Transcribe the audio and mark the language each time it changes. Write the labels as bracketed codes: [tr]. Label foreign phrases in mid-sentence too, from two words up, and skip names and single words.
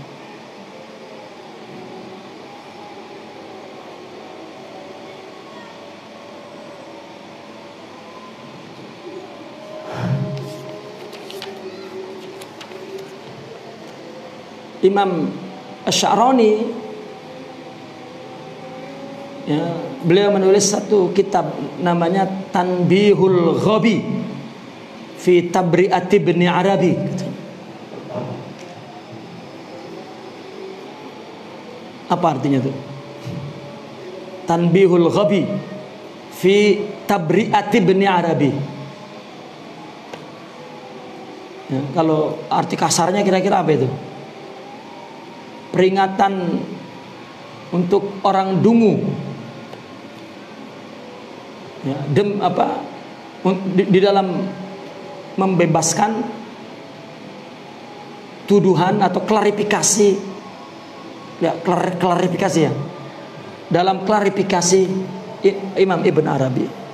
[id] Imam Asy'arani, ya, beliau menulis satu kitab namanya Tanbihul Ghabi fi Tabri'ati Ibni Arabi. Apa artinya itu? Tanbihul Ghabi fi Tabri'ati Ibni Arabi. Ya, kalau arti kasarnya kira-kira apa itu? Peringatan untuk orang dungu, ya, di dalam membebaskan tuduhan atau klarifikasi, ya, klarifikasi ya, dalam klarifikasi Imam Ibn Arabi.